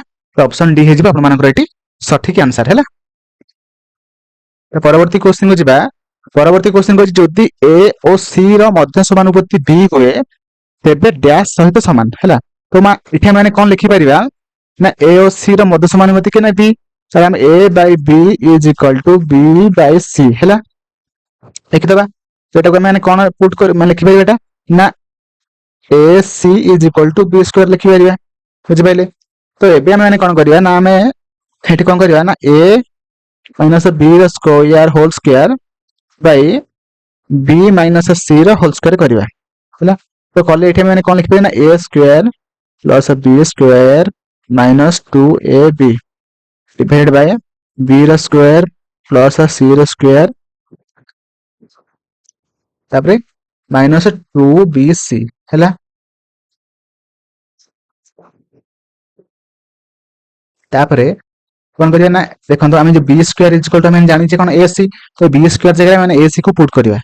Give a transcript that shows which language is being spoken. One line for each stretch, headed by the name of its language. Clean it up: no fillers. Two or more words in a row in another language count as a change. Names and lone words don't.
Odia: ତ
English: option D
Odia: ହେଇଯିବ ଆପଣମାନଙ୍କର ଏଠି ସଠିକ ଆନ୍ସର ହେଲା। ପରବର୍ତ୍ତୀ କ୍ୱେଶ୍ଚିନ୍ କୁ ଯିବା। ପରବର୍ତ୍ତୀ କ୍ୱେଶ୍ଚିନ୍ କହୁଛି ଯଦି ଏ ଓ ସି ର ମଧ୍ୟ ସମାନୁପାତି b ହୁଏ ତେବେ ଡ୍ୟାଶ ସହିତ ସମାନ ହେଲା। ତ ଏଠି ଆମେ କଣ ଲେଖିପାରିବା ନା ଏ ଓ ସି ର ମଧ୍ୟ ସମାନୁପାତି କେନା b, ତାହେଲେ ଆମେ
English: a by b is equal to b by c
Odia: ହେଲା ଲେଖିଦବା। ଏଟାକୁ ଆମେ କଣ ପୁଟ୍ ମାନେ ଲେଖିପାରିବା ଏଟା ନା
English: a c is equal to b square
Odia: ଲେଖିପାରିବା, ବୁଝିପାରିଲେ। ତ ଏବେ ଆମେ କଣ କରିବା ନା ଆମେ ଏଠି କଣ କରିବା ନା
English: a minus b
Odia: ର
English: square whole square by b minus c
Odia: ର
English: whole square
Odia: କରିବା ହେଲା। ତ କଲେ ଏଠି ଆମେ କଣ ଲେଖିପାରିବା ନା
English: a square plus b square minus 2ab divided by b
Odia: ର
English: square plus c
Odia: ର ସ୍କୋୟାର ତାପରେ
English: minus 2bc
Odia: ହେଲା। ତାପରେ କଣ କରିବା ନା ଦେଖନ୍ତୁ ଆମେ ଯୋଉ
English: b square is equal to
Odia: ଆମେ ଜାଣିଛେ କଣ ac, ତ b ସ୍କୋୟାର ଜାଗାରେ ଆମେ ac କୁ ପୁଟ୍ କରିବା।